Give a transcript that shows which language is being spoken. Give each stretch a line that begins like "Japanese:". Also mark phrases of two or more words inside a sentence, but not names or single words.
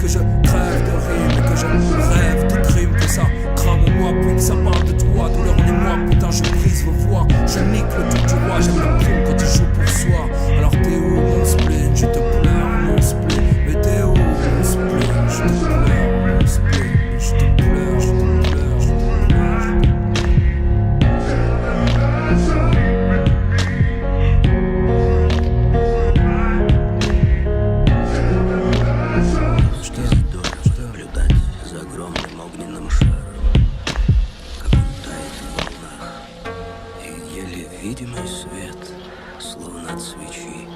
French: Que je crève de rimes et que je rêve de crimes. Que ça crame en moi, puis que ça parle de toi. Douleur en moi, putain je brise vos voix. Je nique le tour du roi, j'aime le pion quand il joue pour soi. Alors t'es où mon spleen? Je te pleure mon spleen, mais t'es où mon spleen? Je te pleure mon spleen, je te pleure, je te pleure, je te pleure, je te pleure.
Russian: Наблюдать за огромным огненным шаром, как он тает в волнах, и еле видимый свет, словно от свечи,